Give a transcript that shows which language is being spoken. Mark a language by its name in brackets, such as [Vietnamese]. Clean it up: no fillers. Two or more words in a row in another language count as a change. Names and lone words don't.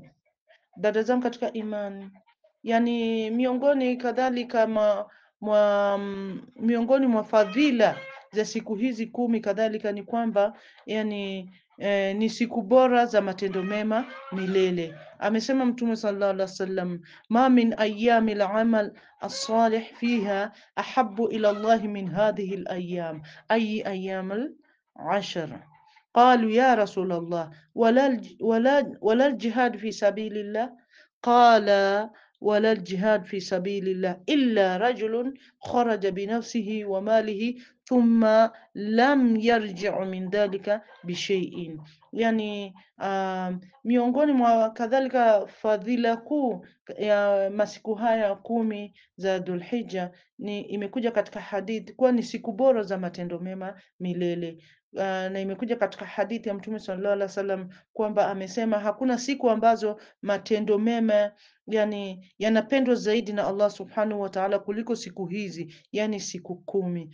[Swahili] Dada zangu katika imani, yani miongoni kadhalika miongoni mwa fadhila za siku hizi 10 kadhalika ni kwamba yani ni siku bora za matendo mema milele. Amesema Mtume [Arabic] صلى الله عليه وسلم، ما من أيام العمل الصالح فيها أحب إلى الله من هذه الأيام، أي أيام العشر. قالوا يا رسول الله ولا الجهاد في سبيل الله؟ قال ولا الجهاد في سبيل الله إلا رجل خرج بنفسه وماله ثم لم يرجع من ذلك بشيء. [Swahili] Yani miongoni mwa kadhalika fadhila kuu ya masiku haya 10 za Dhulhijja ni imekuja katika hadithi kuwa ni siku bora za matendo mema milele. Na imekuja katika hadithi ya Mtume [Arabic] صلى الله عليه وسلم [Swahili] kwamba amesema hakuna siku ambazo matendo mema yani yanapendwa zaidi na Allah [Arabic] سبحانه وتعالى [Swahili] kuliko siku hizi, yani siku 10.